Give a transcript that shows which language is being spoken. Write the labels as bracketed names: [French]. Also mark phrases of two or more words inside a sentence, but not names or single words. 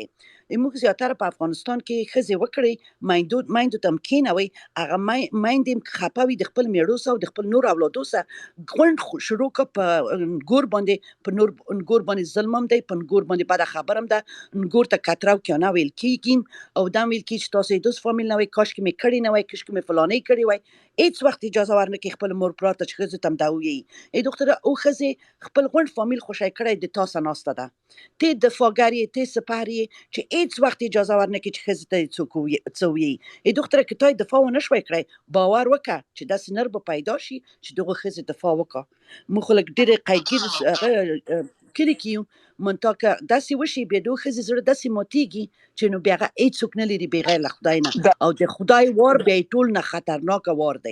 [Pashto] موږ زیاتره په افغانستان کې ښځې وکړئ میندو ته هم کېنوئ، هغه میندې هم خفه وي د خپل میړو سره او د خپل نور اولادو سره غونډ شروع کړه، په نګور باندې په نګور باندې ظلم هم دی، په نګور باندې بده خبره هم ده، نګور ته کتره او کیانه ویل کېږي، او دا ویل کېږي چې تاسو یې دوست فامیل نه وئ، کاشکې مې کړې نه وای، کاشکې مې فلانۍ کړې وای. هېڅ وخت اجازه ورنه کړي خپل مور پلار ته چې ښځو ته هم دا ووایي. ای دختره او ښځې خپل غونډ فامیل خوشی کړی د تا سره ناسته ده، ته دفاعګر یې، ته سپر یې، چې هېڅ وخت اجازه ورنه کړي چې ښځې ته یې څوک څه ووایي. ای دختره که تا یې دفاع ونه شوی کړی، باور وکړه چې داسې نر به پیدا شي چې دغه ښځې دفاع وکړه. موږ خو لږ ډېرې قیدګیر کلي کې یو، منتها که داسې وشي بیا د ښځې زړه داسې ماتېږي چې نو بیا هغه هېڅوک نه لري بغیر له خدای نه، او د خدای وار بیا یې ټول نه خطرناکه وار دی.